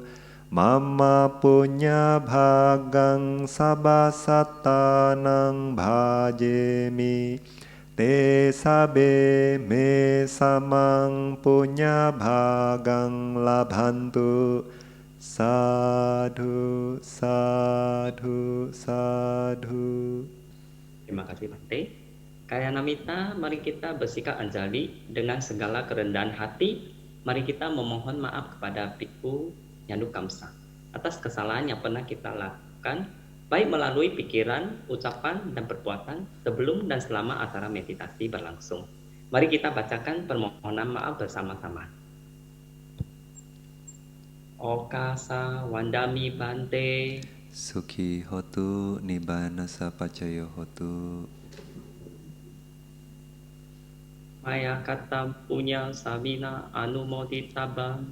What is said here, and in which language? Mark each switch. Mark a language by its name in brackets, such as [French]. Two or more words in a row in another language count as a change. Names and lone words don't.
[Pali] Mama punya bhagang sabasatanang bhajemi. Te sabe me samang punya bhagang labhantu. Sadhu, sadhu, sadhu. [Indonesian] Terima kasih Bante. [Pali] Kaya Namita, [Indonesian] mari kita bersikap anjali dengan segala kerendahan hati. Mari kita memohon maaf kepada Biku Nyanu Kamsa atas kesalahan yang pernah kita lakukan, baik melalui pikiran, ucapan, dan perbuatan sebelum dan selama acara meditasi berlangsung. Mari kita bacakan permohonan maaf bersama-sama. [Pali] Okasa wandami Bante. Sukhi hotu nibbana sapacayo hotu. Maya kata punya sabina anumoditabang.